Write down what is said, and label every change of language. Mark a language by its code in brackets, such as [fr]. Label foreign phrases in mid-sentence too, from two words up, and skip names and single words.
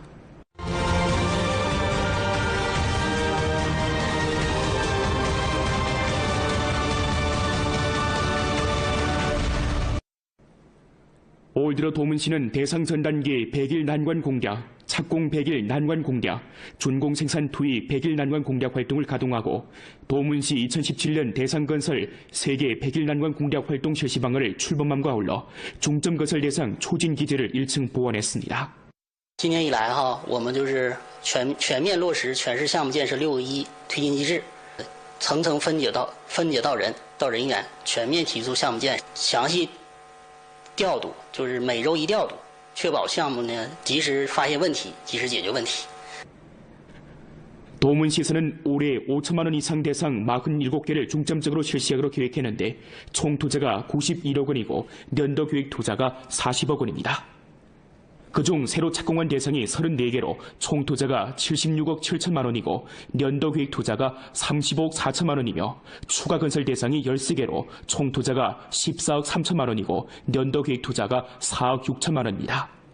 [ko] 올 들어 도문시는 대상 전단계 100일 난관 공략, 착공 100일 난관 공략, 준공 생산 투입 100일 난관 공략 활동을 가동하고 도문시 2017년 대상 건설 세계 100일 난관 공략 활동 실시 방안을 출범함과 아울러 중점 건설 대상 초진 기제를 1층 보완했습니다. [zh] 今年以来我们就是全面落实全市项目建设6个1推进机制，层层分解到人到人员，全面提速项目建设，详细调度，就是每周一调度，确保项目呢及时发现问题，及时解决问题。 [ko] 도문시에서는 올해 5천만 원 이상 대상 47개를 중점적으로 실시하기로 계획했는데 총 투자가 91억 원이고 연도 계획 투자가 40억 원입니다. 그중 새로 착공한 대상이 34개로 총 투자가 76억 7천만 원이고 연도 계획 투자가 35억 4천만 원이며 추가 건설 대상이 13개로 총 투자가 14억 3천만 원이고 연도 계획 투자가 4억 6천만 원입니다.